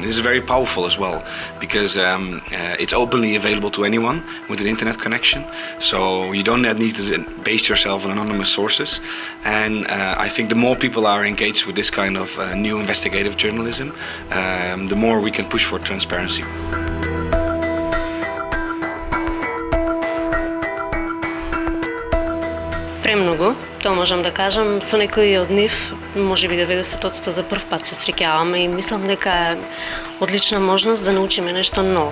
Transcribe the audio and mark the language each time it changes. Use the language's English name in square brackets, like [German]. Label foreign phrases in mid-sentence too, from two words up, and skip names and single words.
[English] This is very powerful as well because it's openly available to anyone with an internet connection, so you don't need to base yourself on anonymous sources. And I think the more people are engaged with this kind of new investigative journalism, the more we can push for transparency. [Macedonian] Премногу, тоа можам да кажам, со некои од нив, можеби 90% за прв пат се среќаваме и мислам дека е одлична можност да научиме нешто ново.